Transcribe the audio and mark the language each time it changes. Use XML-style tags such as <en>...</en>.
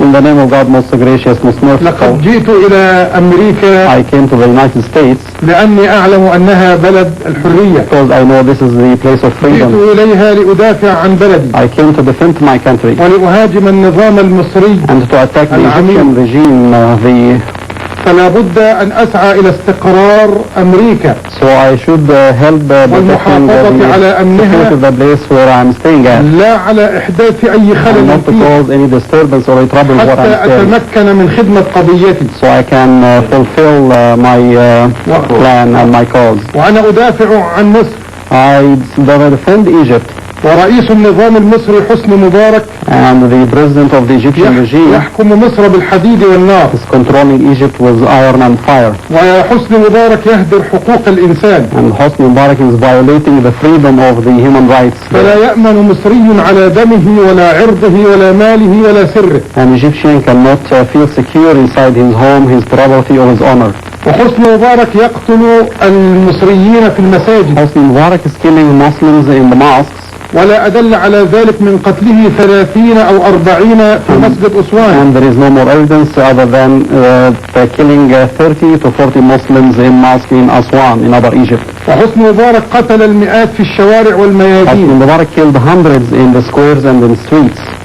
<en>In the name of God, most gracious, most merciful.</en> <ar>لقد جئت إلى أمريكا.</ar> <en>I came to the United States.</en> <ar>لأني أعلم أنها بلد الحرية.</ar> <en>Because I know this is the place of freedom.</en> <ar>جئت إليها لأدافع عن بلدي.</ar> <en>I came to defend my country.</en> <ar>ولأهاجم النظام المصري.</ar> <en>And to attack the Egyptian regime,</en> <ar>فلا بد أن أسعى إلى استقرار أمريكا.</ar> <en>So I should help</en> <ar>والمحافظة على أمنها.</ar> <en>the place where I'm staying at.</en> <ar>لا على إحداث أي خلل</ar> <en>not to cause any disturbance or trouble what I'm</en> <ar>حتى أتمكن من خدمة قضيتي.</ar> <en>So I can fulfill my plan and my cause.</en> <ar>وأنا أدافع عن مصر.</ar> <en>I defend Egypt.</en> <ar>ورئيس النظام المصري حسني مبارك</ar> <en>and the president of the Egyptian regime</en> <ar>يحكم مصر بالحديد والنار</ar> <en>is controlling Egypt with iron and fire.</en> <ar>وحسني مبارك يهدر حقوق الإنسان.</ar> <en>And Hosni Mubarak is violating the freedom of the human rights.</en> <ar>فلا يأمن مصري على دمه ولا عرضه ولا ماله ولا سره.</ar> <en>An Egyptian cannot feel secure inside his home, his property or his honor.</en> <ar>وحسني مبارك يقتل المصريين في المساجد.</ar> <en>Hosni Mubarak is killing Muslims in the mosques.</en> <ar>ولا أدل على ذلك من قتله 30 أو 40 في مسجد أسوان.</ar> <en>And there is no more evidence other than killing 30 to 40 Muslims in mosque in Aswan in Upper Egypt.</en> <ar>وحسني مبارك قتل المئات في الشوارع والميادين.</ar> <en>Hosni Mubarak killed hundreds in the squares and in the streets.</en>